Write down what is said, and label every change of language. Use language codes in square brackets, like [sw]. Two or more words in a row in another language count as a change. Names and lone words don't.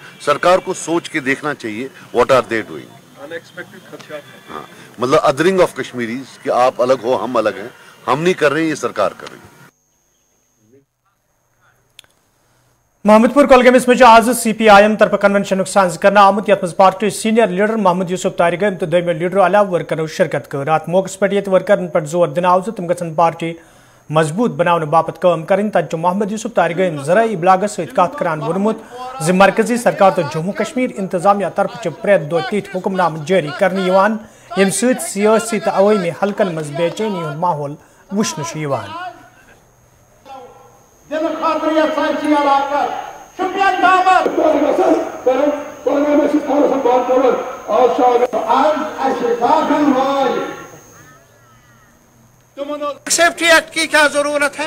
[hi] सरकार को सोच के देखना चाहिए [en] what are they doing. [hi] अनएक्सपेक्टेड खदशात। हाँ, मतलब [en] othering of Kashmiris [hi] कि आप अलग हो हम अलग हैं, हम नहीं कर रहे हैं, ये सरकार कर रही है। [ks] महमदपुर कोलगमिस में आज CPIM तरफ कन्वेंशन साज करना आमुद यथ पार्टी सीनियर लीडर मोहम्मद यूसुफ तारिगम तो दोयमो लीडर अलाव वर्करो शिरकत कर। अत मौके पे वर्करन पे जोर दिन आव तम गन पार्टी मजबूत बनाने बापत काम करें। तत मोहम्मद यूसुफ तारिगम ज़राई इब्लागस सत कत करान वोनमुत ज मरकजी सरकार तो जम्मू कश्मीर इंतजामिया तरफ प्रेत दो तिथ हुक्मनाम जारी करने यम सियासी तो अवामी हलकन मज बेचैनी हुंद माहौल वुचन। [hi] सेफ्टी एक्ट की क्या जरूरत है?